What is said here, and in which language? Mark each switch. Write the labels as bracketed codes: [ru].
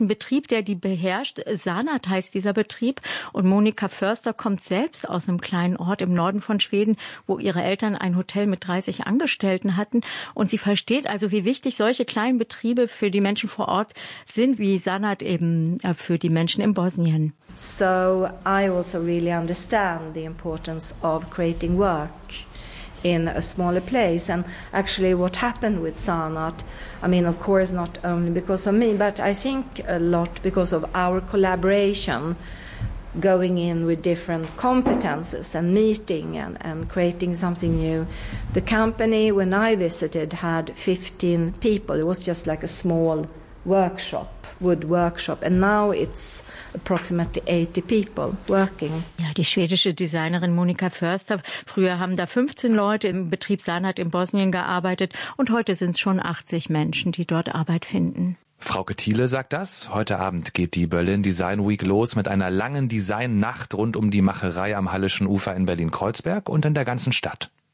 [de] Ein Betrieb, der die beherrscht. Sanat heißt dieser Betrieb. Und Monika Förster kommt selbst aus einem kleinen Ort im Norden von Schweden, wo ihre Eltern ein Hotel mit 30 Angestellten hatten. Und sie versteht also, wie wichtig solche kleinen Betriebe für die Menschen vor Ort sind, wie Sanat eben für die Menschen in Bosnien. [en] So I also really understand the importance of creating work in a smaller place. And actually what happened with Sanat, I mean of course not only because of me, but I think a lot because of our collaboration, going in with different competences and meeting and creating something new. The company, when I visited, had 15 people. It was just like a small workshop. Wood workshop and now it's approximately 80 people working. [de] Ja, die schwedische Designerin Monika Förster, früher haben da 15 Leute im Betrieb Sanat in Bosnien gearbeitet und heute sind es schon 80 Menschen, die dort Arbeit finden. Frauke Thiele sagt das. Heute Abend geht die Berlin Design Week los mit einer langen Designnacht rund um die Macherei am Halleschen Ufer in Berlin-Kreuzberg und in der ganzen Stadt.